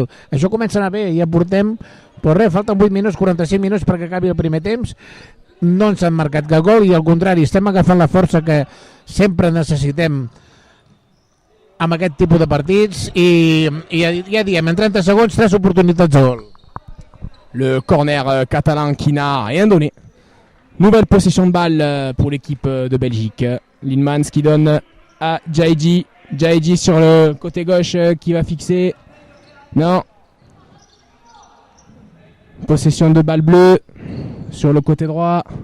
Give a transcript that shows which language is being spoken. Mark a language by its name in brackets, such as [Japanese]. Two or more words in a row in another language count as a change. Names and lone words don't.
[Catalan] Això comença a anar bé, ja portem, però res, falten 8 minuts, 45 minuts perquè acabi el primer temps. No ens han marcat cap gol i al contrari, estem agafant la força que sempre necessitem amb aquest tipus de partits i ja diem, en 30 segons 3 oportunitats de gol. [French] Le corner catalan qui n'a rien donné. Nouvelle possession de balle pour l'équipe de Belgique. Linmans qui donne à Jaiji. Jaiji sur le côté gauche qui va fixer. Non. Possession de balle bleue sur le côté droit.